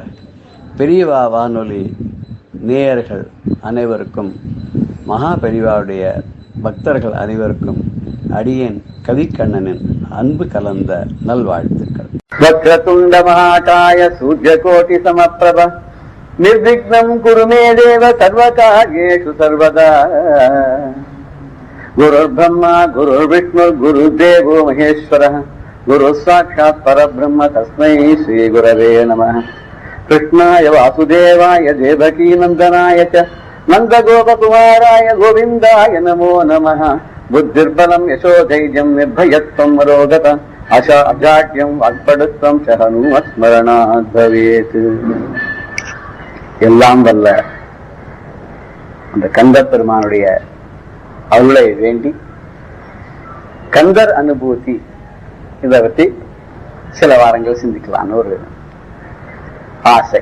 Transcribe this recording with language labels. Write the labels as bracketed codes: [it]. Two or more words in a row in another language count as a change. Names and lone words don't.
[ta] பெரியவா வானொலி நேயர்கள் அனைவருக்கும், மகா பெரியவாவுடைய பக்தர்கள் அனைவருக்கும் அடியேன் கவிக்கண்ணனின் அன்பு கலந்த நல்வாழ்த்துக்கள். [sa] वक्रतुण्ड महाकाय सूर्यकोटि समप्रभ निर्विघ्नं कुरु मे देव सर्वकार्येषु सर्वदा. गुरुर् ब्रह्मा गुरुर् विष्णु गुरु देवो महेश्वरः गुरु साक्षात् परब्रह्म तस्मै श्री गुरवे नमः. कृष्णाय वासुदेवाय देवकी नन्दनाय च नन्दगोपकुमाराय गोविन्दाय नमो नमः. बुद्धिर्बलं यशोधैर्यं निर्भयत्वम् अरोगता अजाड्यं वाक्पटुत्वं चहनुमत्स्मरणात् भवेत्. [ta] எல்லாம் வல்ல அந்த கந்தர் பெருமானுடைய அருளை வேண்டி கந்தர் அனுபூதி இதை பற்றி சில வாரங்கள் சிந்திக்கலான்னு ஒரு ஆசை.